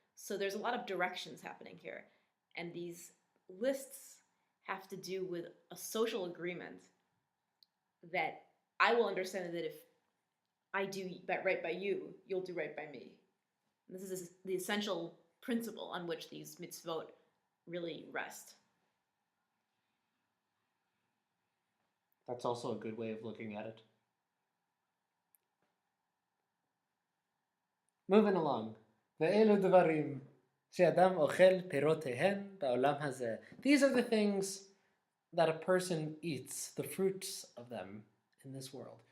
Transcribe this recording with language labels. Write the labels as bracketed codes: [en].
[en] So there's a lot of directions happening here. And these lists have to do with a social agreement that I will understand that if I do right by you, you'll do right by me. And this is the essential principle on which these mitzvot really rest. That's also a good way of looking at it. Moving along. [he] ואלו דברים שאדם אוכל פירותיהן בעולם הזה. [en] These are the things that a person eats, the fruits of them in this world.